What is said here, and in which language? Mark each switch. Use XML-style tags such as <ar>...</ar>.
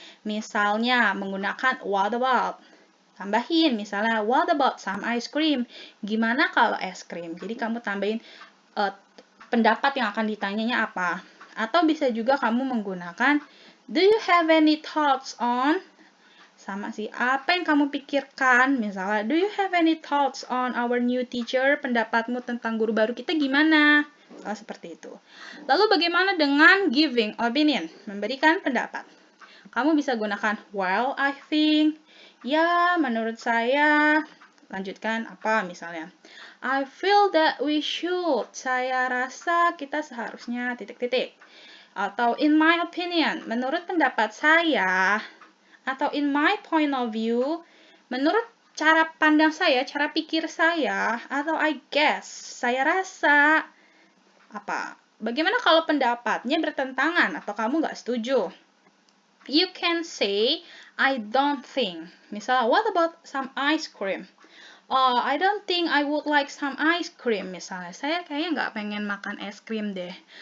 <id>Misalnya menggunakan</id> <en>what about?</en> <id>Tambahin misalnya</id> <en>what about some ice cream?</en> <id>Gimana kalau es krim? Jadi kamu tambahin pendapat yang akan ditanyanya apa. Atau bisa juga kamu menggunakan</id> <en>do you have any thoughts on?</en> <id>Sama sih, apa yang kamu pikirkan?</id> <en>Misalnya, do you have any thoughts on our new teacher?</en> <id>Pendapatmu tentang guru baru kita gimana? Misalnya seperti itu. Lalu bagaimana dengan</id> <en>giving opinion?</en> <id>Memberikan pendapat. Kamu bisa gunakan</id> <en>well, I think.</en> <id>Ya, menurut saya. Lanjutkan apa misalnya?</id> <en>I feel that we should.</en> <id>Saya rasa kita seharusnya titik-titik. Atau</id> <en>in my opinion,</en> <id>menurut pendapat saya. Atau</id> <en>in my point of view,</en> <id>menurut cara pandang saya, cara pikir saya, atau</id> <en>I guess,</en> <id>saya rasa, apa? Bagaimana kalau pendapatnya bertentangan atau kamu nggak setuju?</id> <en>You can say, I don't think. Misal, what about some ice cream? I don't think I would like some ice cream.</en> <id>Misalnya, saya kayaknya nggak pengen makan es krim deh.</id>